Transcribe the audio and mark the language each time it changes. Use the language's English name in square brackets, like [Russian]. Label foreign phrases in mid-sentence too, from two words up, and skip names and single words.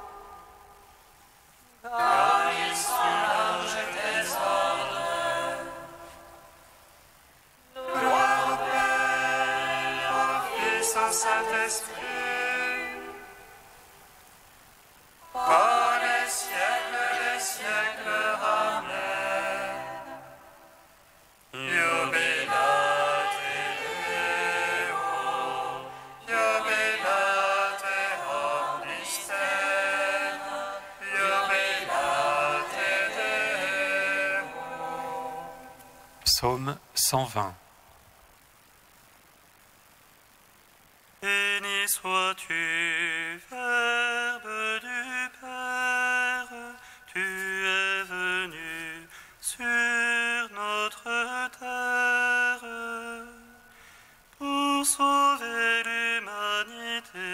[French] Comme ils sont larges tes ordres. Gloire au Père, au Fils, au Saint-Esprit. Par les siècles des siècles. Amen. [Latin] Jubilate Deo, jubilate omnis terra, jubilate Deo. [French] Psaume 120. Béni sois-tu, Verbe du Père, tu es venu sur notre terre pour sauver l'humanité.